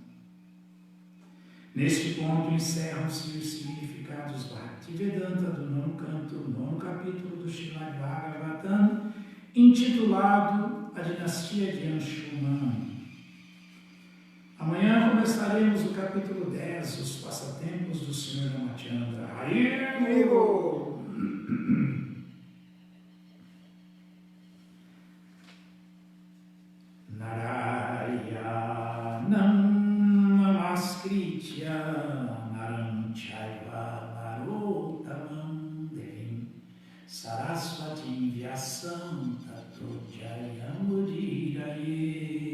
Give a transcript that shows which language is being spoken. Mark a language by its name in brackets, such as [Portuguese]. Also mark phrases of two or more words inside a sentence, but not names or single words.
[Portuguese] Neste ponto encerram-se os significados Bhaktivedanta do nono capítulo do Srimad Bhagavatam, intitulado A Dinastia de Anshuman. Amanhã começaremos o capítulo 10, os passatempos do Sr. Ramachandra. Haribo! [Sanskrit] नारायणं नमस्कृत्य नरं चैव नरोत्तमम् देवीं सरस्वतीं व्यासं ततो जयमुदीरयेत्